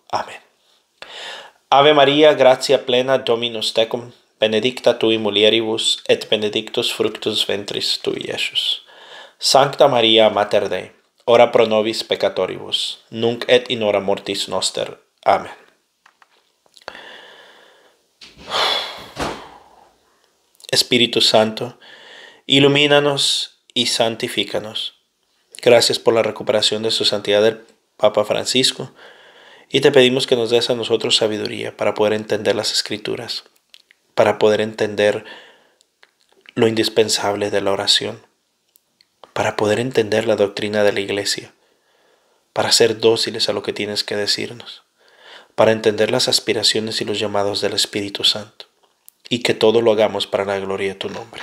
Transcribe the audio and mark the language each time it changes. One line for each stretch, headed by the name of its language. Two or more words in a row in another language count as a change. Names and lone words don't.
Spanish: Amén.
Latin: Ave Maria, gratia plena, Dominus tecum, benedicta tui mulieribus, et benedictus fructus ventris tui, Iesus. Sancta Maria, Mater Dei, ora pro nobis peccatoribus, nunc et in hora mortis noster.
Spanish: Amén. Espíritu Santo, ilumínanos y santifícanos. Gracias por la recuperación de su santidad el Papa Francisco, y te pedimos que nos des a nosotros sabiduría para poder entender las Escrituras, para poder entender lo indispensable de la oración, para poder entender la doctrina de la Iglesia, para ser dóciles a lo que tienes que decirnos, para entender las aspiraciones y los llamados del Espíritu Santo, y que todo lo hagamos para la gloria de tu nombre.